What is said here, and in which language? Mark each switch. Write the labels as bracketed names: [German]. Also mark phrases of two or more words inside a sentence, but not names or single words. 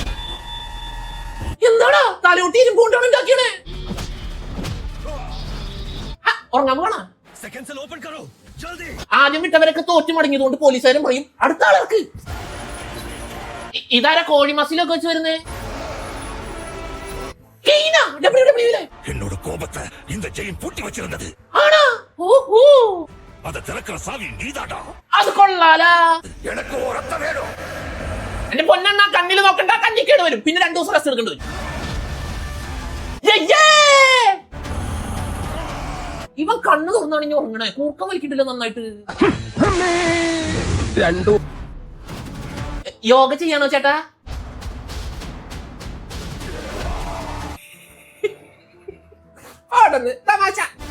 [Malayalam] എന്താടാ തലയോട്ടി ഇരുമ്പോണ്ടാണ് ഉണ്ടാക്കിയണേ? ഉറങ്ങാൻ പോണാ. ആദ്യം വിട്ടവരൊക്കെ തോറ്റു മടങ്ങിയതുകൊണ്ട് പോലീസുകാരും പറയും അടുത്ത ആൾക്ക്. ഇതാരാ കോഴി മസിലൊക്കെ വെച്ച് വരുന്നേ? [Tamil] என்னோட கோபத்தை இந்த ஜெயின் பூட்டி வச்சிருந்தது. [Malayalam] ആണോ? ഓഹോ, [Tamil] அதை திறக்கிற சாவி நீதாடா. [Malayalam] അത് കൊള്ളാലാ. எனக்கு ഒരത്ത വേണം. എന്റെ പൊന്നെണ്ണ കണ്ണിൽ നോക്കണ്ട, കണ്ണിക്കേട് വരും. പിന്നെ 2 ദിവസം റെസ്റ്റ് എടുക്കേണ്ടി വരും. ഇവൻ കണ്ണ് തുറന്നാണ് ഇനി ഉറങ്ങണേ. കൂർക്കം വലിക്കിട്ടില്ല നന്നായിട്ട്. യോഗ ചെയ്യാണോ ചേട്ടാ? പെട്ടെന്ന് തമാശ.